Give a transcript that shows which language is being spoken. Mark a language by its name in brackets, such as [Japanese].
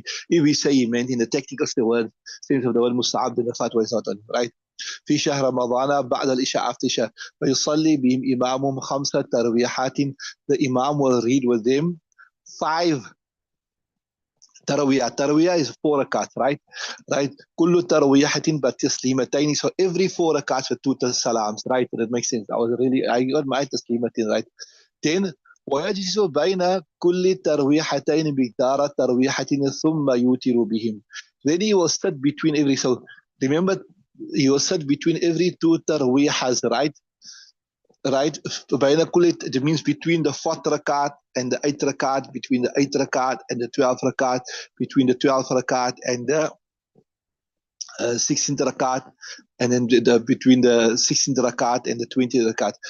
[English] If we say he meant in the technical sense of the word mustahab, then the fatwa is not on, right? [Arabic] في شهر رمضان بعد العشاء [English] after Isha [Arabic] فيصلي بهم إمامهم 5 ترويحات. [English] The Imam will read with them 5 tarawiyah. Tarawiyah is 4 rakats, right? [Arabic] كل ترويحة بتسليمتين. [English] So every 4 rakats with 2 salams, right? That makes sense. I got my تسليمتين, right? [Arabic] Then ويجلس بين كل ترويحتين بقدار ترويحة ثم يوتر بهم. [English] Then he will sit between every. So remember, he will sit between every 2 tarwihas, right? Right? It means between the 4th rakat and the 8th rakat, between the 8th rakat and the 12th rakat, between the 12th rakat and the 16th rakat, and then between the 16th rakat and the 20th rakat.